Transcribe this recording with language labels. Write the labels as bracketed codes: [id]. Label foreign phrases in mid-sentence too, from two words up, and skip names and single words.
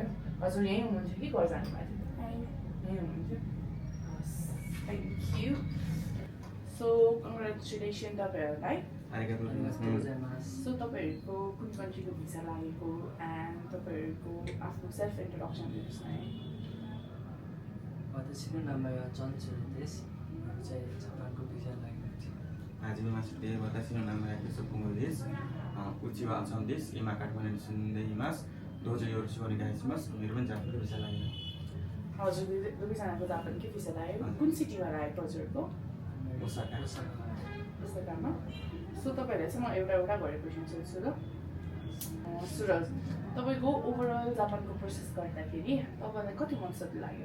[ne] हजुर यहीँ हुनुहुन्थ्यो कि घर जानुभएको थियो? यहीँ हुनुहुन्थ्यो। [en] thank you. [ne] सो कङ्ग्रेचुलेसन तपाईँहरूलाई। सो तपाईँहरूको कुन कन्ट्रीको भिजा लागेको एन्ड तपाईँहरूको आफ्नो [en] self introduction [ne] दिनुहोस् न है। [ja] 私の名前はジョンチュルです。ジャパン語ビザラインです。はじめまして、私の名前はケソコモです。うちはアンサンです。今、カトマンに住んでいます。どうぞよろしくお願いします。 [ne] मेरो पनि जापानको भिसा लाग्यो। हजुर दुवैजनाको जापानकै भिसा लाग्यो। कुन सिटीमा लागेको हजुरको? ओसाकामा। सो तपाईँहरूलाई चाहिँ म एउटा गरेर क्वेसन सोध्छु ल। सुरज, तपाईँको ओभरअल जापानको प्रोसेस गर्दाखेरि तपाईँलाई कति मन्थ जति लाग्यो?